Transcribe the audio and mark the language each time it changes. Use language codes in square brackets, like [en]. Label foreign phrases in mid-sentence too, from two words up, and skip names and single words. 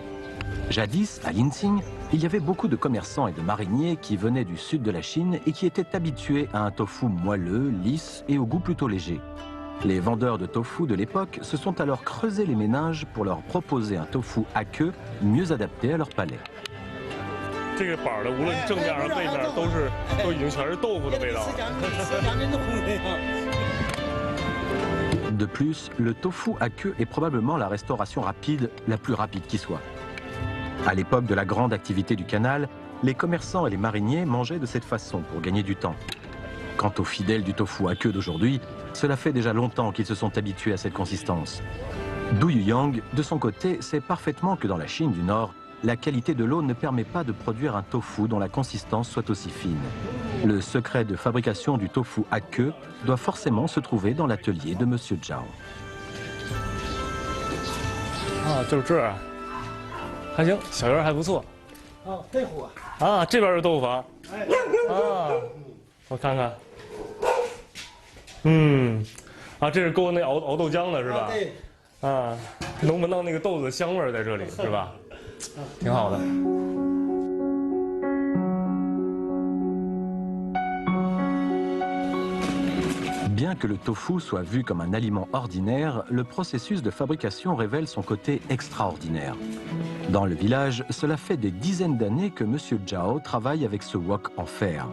[fr] Jadis, à Linsing, il y avait beaucoup de commerçants et de mariniers qui venaient du sud de la Chine et qui étaient habitués à un tofu moelleux, lisse et au goût plutôt léger. Les vendeurs de tofu de l'époque se sont alors creusé les méninges pour leur proposer un tofu à queue mieux adapté à leur palais. [zh] 这个板的无论正面还是背面都已经全是豆腐的味道了。 [fr] De plus, le tofu à queue est probablement la restauration rapide, la plus rapide qui soit. À l'époque de la grande activité du canal, les commerçants et les mariniers mangeaient de cette façon pour gagner du temps. Quant aux fidèles du tofu à queue d'aujourd'hui, cela fait déjà longtemps qu'ils se sont habitués à cette consistance. Du Yuyang, de son côté, sait parfaitement que dans la Chine du Nord, la qualité de l'eau ne permet pas de produire un tofu dont la consistance soit aussi fine. Le secret de fabrication du tofu à queue doit forcément se trouver dans l'atelier de Monsieur Zhao. [zh] 啊，就是这儿，还行，小园还不错。啊，这户啊，啊，这边是豆腐房。啊，我看看。啊，这是勾那熬豆浆的是吧？对。啊，能闻到那个豆子的香味儿在这里是吧？挺好的。 [fr] Bien que le tofu soit vu comme un aliment ordinaire, le processus de fabrication révèle son côté extraordinaire. Dans le village, cela fait des dizaines d'années que Monsieur Zhao travaille avec ce wok en fer.